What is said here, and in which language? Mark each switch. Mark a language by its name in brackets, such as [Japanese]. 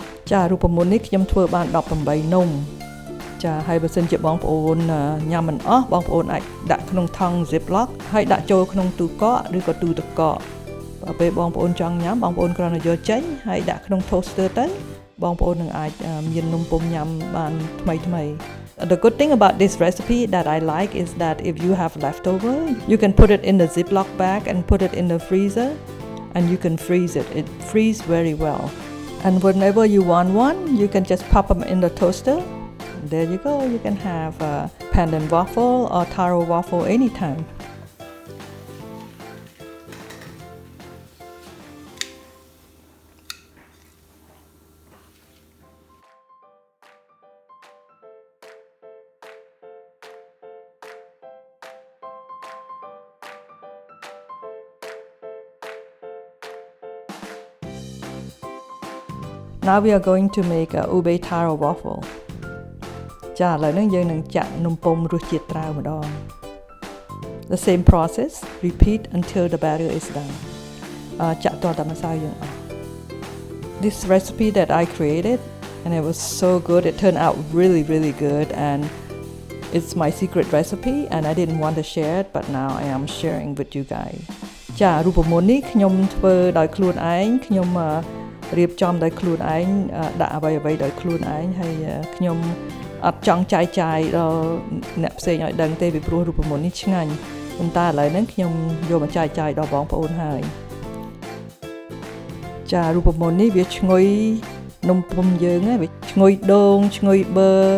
[Khmer] ចារូបមន្តនេះខ្ញុំធ្វើបាន18នំចាហើយបើសិនជាបងប្អូនញ៉ាំមិនអស់បងប្អូនអាចដាក់ក្នុងថង់ Ziploc ហើយដាក់ចូលក្នុងទូកកឬក៏ទូទឹកកកបើពេលបងប្អូនចង់ញ៉ាំបងប្អូនគ្រាន់តែយកចេញហើយដាក់ក្នុង toaster ទៅបងប្អូននឹងអាចមាននំពុម្ពញ៉ាំបានថ្មី [English] The good thing about this recipe that I like is that if you have leftover you can put it in the Ziploc bag and put it in the freezer and you can freeze it. It freezes very well. And whenever you want one, you can just pop them in the toaster. There you go. You can have a Pandan waffle or Taro waffle anytime. Now we are going to make a ube taro waffle. [Khmer] ចាឥឡូវនេះយើងនឹងចាក់នំពុម្ពរសជាតិត្រាវម្ដង [English] The same process, repeat until the batter is done. [Khmer] ចាក់តតែម្សៅយើងអស់ [English] This recipe that I created and it was so good. It turned out really good and it's my secret recipe and I didn't want to share it but now I am sharing with you guys. [Khmer] ចារូបមន្តនេះខ្ញុំធ្វើដោយខ្លួនឯងខ្ញុំរៀបចំដោយខ្លួនឯងដាក់អ្វីដោយខ្លួនឯងហើយខ្ញុំអត់ចង់ចាយដល់អ្នកផ្សេងឲ្យដឹងទេពីព្រោះរូបមន្តនេះឆ្ងាញ់ប៉ុន្តែឥឡូវហ្នឹងខ្ញុំយកមកចាយដល់បងប្អូនហើយចារូបមន្តនេះវាឈ្ងុយនំពុម្ពយើងវាឈ្ងុយដូងឈ្ងុយប៊ឺ